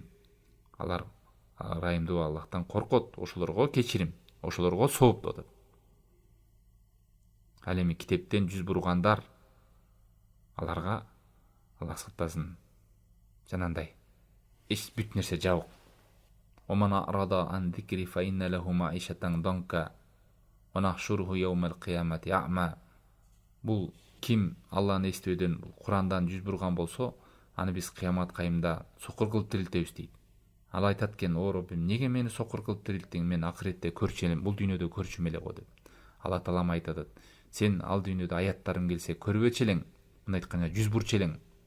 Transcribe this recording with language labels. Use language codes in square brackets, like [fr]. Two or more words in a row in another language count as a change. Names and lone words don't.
[ky] Алар ырайымдуу, Аллахтан коркот, ошолорго кечирим, ошолорго сооп атат. Ал эми китептен жүз бургандар, аларга Аллах сактасын жанандай эч бүт нерсе жабык. [ar] ومن أعرض عن ذكري فإن له معيشة ضنكا ونحشره يوم القيامة أعمى. [ky] Бул ким Алланы эстөөдөн, Курандан жүз бурган болсо, аны биз кыямат кайымда сокур кылып тирилтебиз дейт. Ал айтат экен: "О Роббим, неге мени сокур кылып тирилттиң? Мен акыретте көрчү элем, бул дүйнөдө көрчүм эле го" деп. Алла таалам айтат: "Сен ал дүйнөдө аяттарым келсе көрбөчү элең, мындай айтканда жүз бурчу элең.